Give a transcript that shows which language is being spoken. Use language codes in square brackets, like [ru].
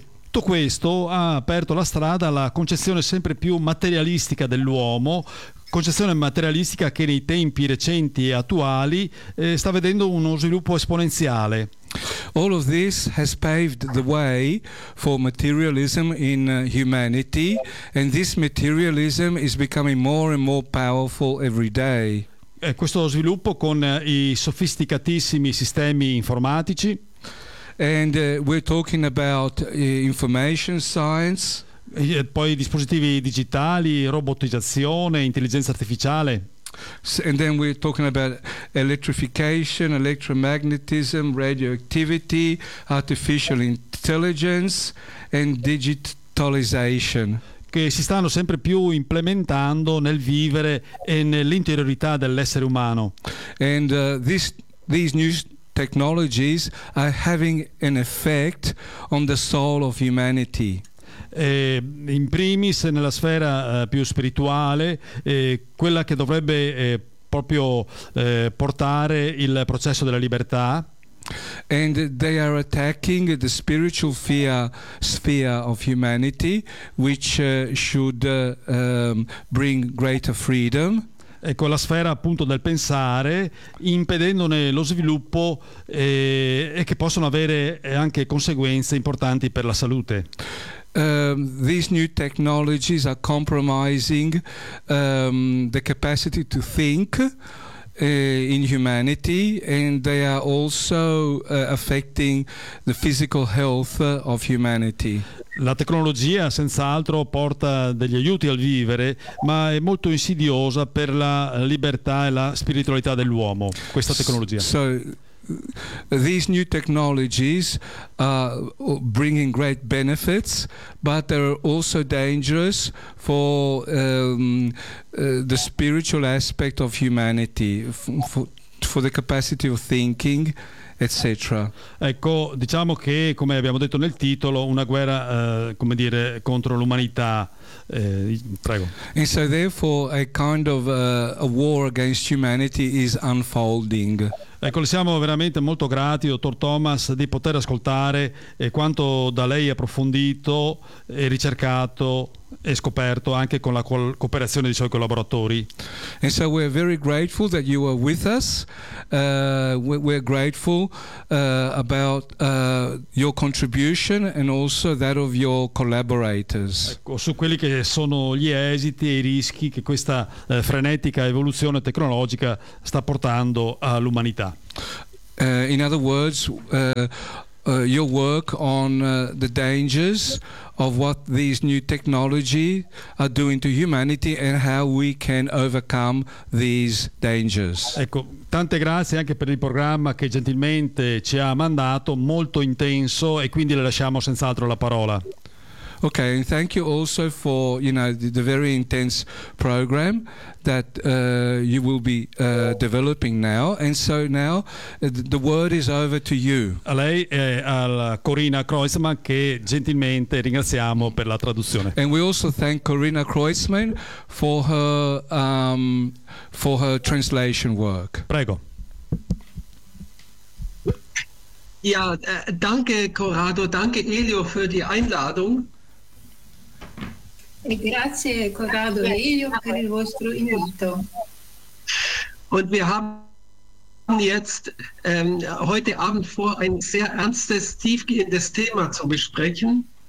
[it] Tutto questo ha aperto la strada alla concezione sempre più materialistica dell'uomo, concezione materialistica che nei tempi recenti e attuali sta vedendo uno sviluppo esponenziale. [en] All of this has paved the way for materialism in humanity, and this materialism is becoming more and more powerful every day. [it] Questo sviluppo con i sofisticatissimi sistemi informatici. [en] And we're talking about information science. [it] E poi dispositivi digitali, robotizzazione, intelligenza artificiale. [en] And then we're talking about electrification, electromagnetism, radioactivity, artificial intelligence and digitalization. [it] Che si stanno sempre più implementando nel vivere e nell'interiorità dell'essere umano. [en] And these new technologies are having an effect on the soul of humanity. [it] In primis nella sfera più spirituale, quella che dovrebbe proprio portare il processo della libertà. [en] And they are attacking the spiritual sphere of humanity, which should bring greater freedom. [it] Ecco, la sfera appunto del pensare, impedendone lo sviluppo e che possono avere anche conseguenze importanti per la salute. [en] These new technologies are compromising the capacity to think in humanity, and they are also affecting the physical health of humanity. [it] La tecnologia senz'altro porta degli aiuti al vivere, ma è molto insidiosa per la libertà e la spiritualità dell'uomo, questa tecnologia. [en] So these new technologies are bringing great benefits, but they're also dangerous for the spiritual aspect of humanity, for the capacity of thinking, etc. [it] Ecco, diciamo che, come abbiamo detto nel titolo, una guerra, come dire, contro l'umanità. Prego. [en] And so therefore a kind of a war against humanity is unfolding. [it] Ecco, siamo veramente molto grati, dottor Thomas, di poter ascoltare quanto da lei approfondito e ricercato e scoperto anche con la cooperazione dei suoi collaboratori. [en] And so we're very grateful that you are with us. We're grateful about your contribution and also that of your collaborators. [it] Ecco, su quelli che sono gli esiti e i rischi che questa frenetica evoluzione tecnologica sta portando all'umanità. [en] In other words, your work on the dangers of what these new technology are doing to humanity and how we can overcome these dangers. [it] Ecco, tante grazie anche per il programma che gentilmente ci ha mandato, molto intenso, e quindi le lasciamo senz'altro la parola. [en] Okay, and thank you also for, you know, the very intense program that you will be developing now. And so now the word is over to you. [it] A lei e alla Corina Kreuzmann, che gentilmente ringraziamo per la traduzione. [en] And we also thank Corina Kreuzmann for her translation work. [it] Prego. [de] Ja, danke Corrado, danke Elio für die Einladung. [it] Grazie Corrado e Elio per il vostro invito. [de] Und wir haben jetzt heute Abend vor, ein sehr ernstes, tiefgehendes Thema zu besprechen.